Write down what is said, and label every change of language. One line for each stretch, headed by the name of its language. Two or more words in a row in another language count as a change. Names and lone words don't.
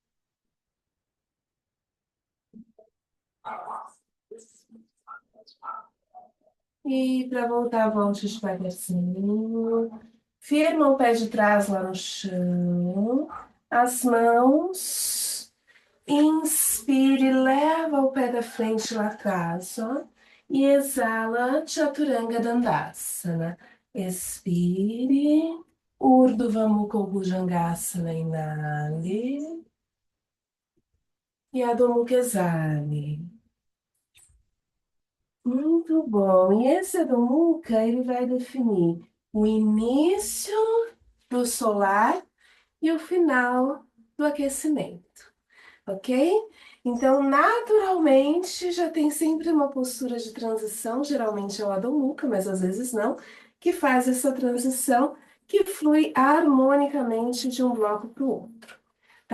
Portuguese: E para voltar, volte devagarzinho. Firma o pé de trás lá no chão. As mãos. Inspire, leva o pé da frente lá atrás, ó. E exala, Chaturanga Dandasana. Expire. Urdhva Mukha Bhujangasana, inale. E Adho Mukha exale. Muito bom. E esse Adho Mukha, ele vai definir o início do solar e o final do aquecimento, ok? Então, naturalmente, já tem sempre uma postura de transição, geralmente é o Adho Mukha, mas às vezes não, que faz essa transição que flui harmonicamente de um bloco para o outro.